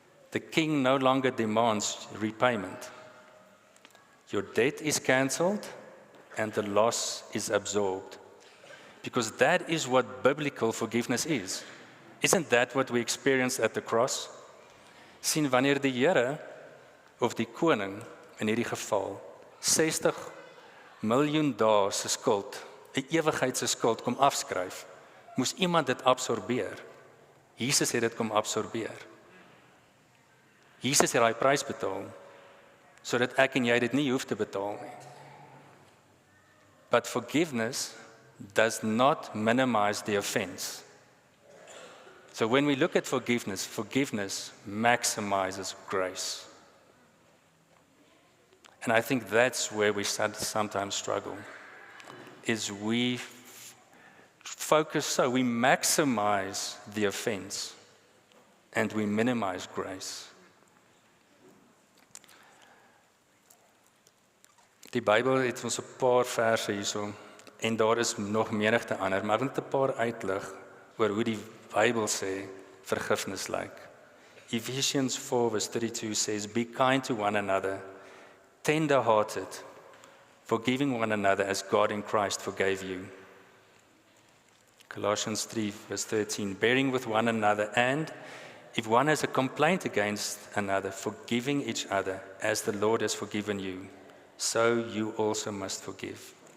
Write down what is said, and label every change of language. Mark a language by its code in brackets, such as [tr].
[en] The king no longer demands repayment. Your debt is cancelled and the loss is absorbed. Because that is what biblical forgiveness is. Isn't that what we experienced at the cross? [af] Sien, wanneer die Here of die koning in hierdie geval 60 miljoen dae se skuld, 'n ewigheid se skuld kom afskryf, moes iemand dit absorbeer. Jesus het dit kom absorbeer. Jesus het daai prys betaal sodat ek en jy dit nie hoef te betaal nie. [en] But forgiveness does not minimize the offense. So when we look at forgiveness, forgiveness maximizes grace. And I think that's where we sometimes struggle, is we we maximize the offense and we minimize grace. [af] Die Bybel het ons 'n paar verse hierso en daar is nog menigte ander, maar ek wil net 'n paar uitlig oor hoe die Bybel sê vergifnis lyk. [en] Ephesians 4:32 says, "Be kind to one another, tender-hearted, forgiving one another as God in Christ forgave you." Colossians 3:13, "Bearing with one another, and if one has a complaint against another, forgiving each other as the Lord has forgiven you, so you also must forgive.